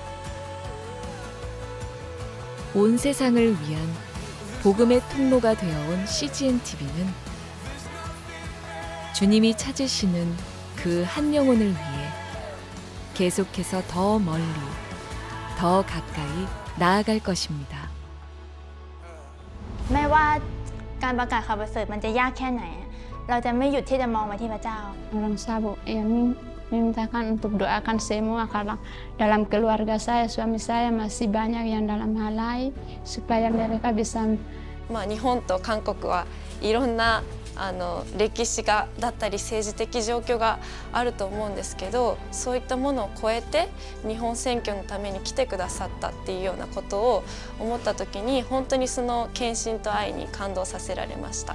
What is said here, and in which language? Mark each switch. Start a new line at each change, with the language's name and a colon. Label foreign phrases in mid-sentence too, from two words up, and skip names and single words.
Korean: 온 세상을 위한 복음의 통로가 되어온 CGN TV는 주님이 찾으시는 그 한 영혼을 위해 계속해서 더 멀리, 더 가까이 나아갈 것입니다.
Thai: ไม่ว่าการประกาศข่าวประเสริฐมันจะยากแค่ไหนเราจะไม่หยุดที่จะมองไปที่พระเจ้า
Indonesian: Orang Sabu yang memintakan untuk doakan semua karena dalam keluarga saya, suami saya masih banyak yang dalam hal lain supaya mereka bisa.
Japanese: 日本と韓国はいろんな歴史がだったり政治的状況があると思うんですけど、そういったものを超えて日本選挙のために来てくださったっていうようなことを思った時に本当にその献身と愛に感動させられました。